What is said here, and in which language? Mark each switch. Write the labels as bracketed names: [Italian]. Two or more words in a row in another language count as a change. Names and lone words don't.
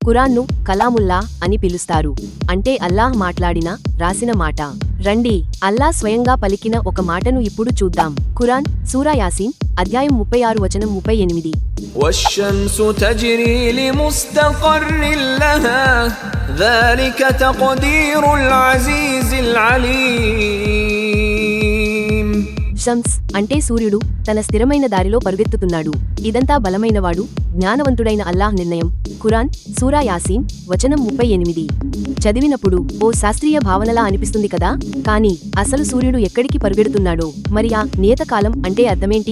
[Telugu] ఖురాన్ను కలాముల్లా అని పిలుస్తారు. అంటే అల్లాహ్ మాట్లాడిన, రాసిన మాట. రండి, అల్లాహ్ స్వయంగా పలికిన ఒక మాటను ఇప్పుడు చూద్దాం. ఖురాన్ సూరా యాసీన్ అధ్యాయం 36 వచనం 38. [Arabic] والشمس تجري لمستقر لها ذلك تقدير العزيز العليم. [Telugu] షమ్స్ అంటే సూర్యుడు తన స్థిరమైన దారిలో పరుగెత్తుతున్నాడు. ఇదంతా బలమైనవాడు, జ్ఞానవంతుడైన అల్లాహ్ నిర్ణయం. ఖురాన్ సూరా యాసీన్ వచనం 38. చదివినప్పుడు ఓ శాస్త్రీయ భావనలా అనిపిస్తుంది కదా. కానీ అసలు సూర్యుడు ఎక్కడికి పరుగెడుతున్నాడో, మరి ఆ నియతకాలం అంటే అర్థమేంటి?